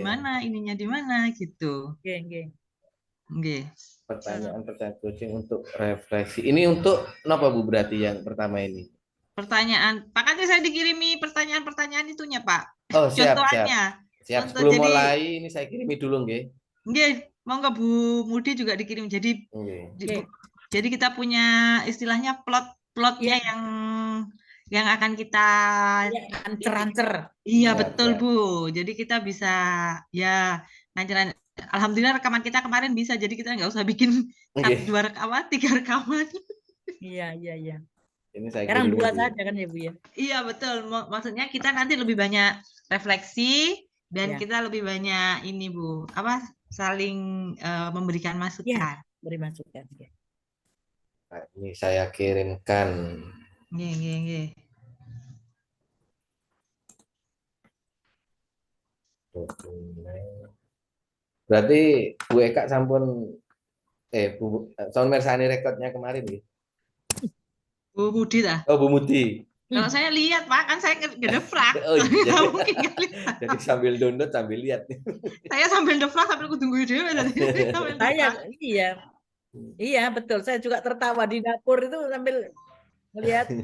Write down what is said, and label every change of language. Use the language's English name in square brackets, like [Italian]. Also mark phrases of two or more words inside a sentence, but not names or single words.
[Indonesian] mana, ininya di mana gitu. Oke, oke. Nggih. Pertanyaan coaching untuk refleksi. Ini untuk apa Bu berarti yang pertama ini? Pertanyaan, Pak kan saya dikirimi pertanyaan-pertanyaan itunya, Pak. Oh, siap, siap. Contohannya. Siap. Contoh Sebelum jadi mulai ini saya kirimi dulu nggih. [Javanese] nggih, monggo [Indonesian] Bu Mudi juga dikirim. Jadi Nggih. jadi kita punya istilahnya plotnya Iya. yang akan kita Ancer-ancer. iya Siap, betul siap. Bu. Jadi kita bisa ya lancaran. Alhamdulillah rekaman kita kemarin bisa. Jadi kita nggak usah bikin Nggih. 2 rekaman, 3 rekaman. Iya, iya, iya. Ini saya Sekarang kirimi 2 Bu. saja kan ya Bu ya. Iya betul. Maksudnya kita nanti lebih banyak refleksi dan Ya. kita lebih banyak ini Bu. Apa saling memberikan Ya, masukan. beri masukan. Ya. Nah, ini saya kirimkan. [Javanese] Nggih, nggih, nggih. [Indonesian] Berarti Bu Eka sampun Bu sound mersani rekodnya kemarin nih. Bu Budi lah. Oh, Bu Muti. Kalau saya lihat Pak, kan saya ngedefrak. Oh iya. Nggak mungkin nggak lihat. Jadi sambil download sambil lihat. Saya sambil defrak sambil kutunggu dia. Saya iya. Iya, betul. Saya juga tertawa di dapur itu sambil melihat.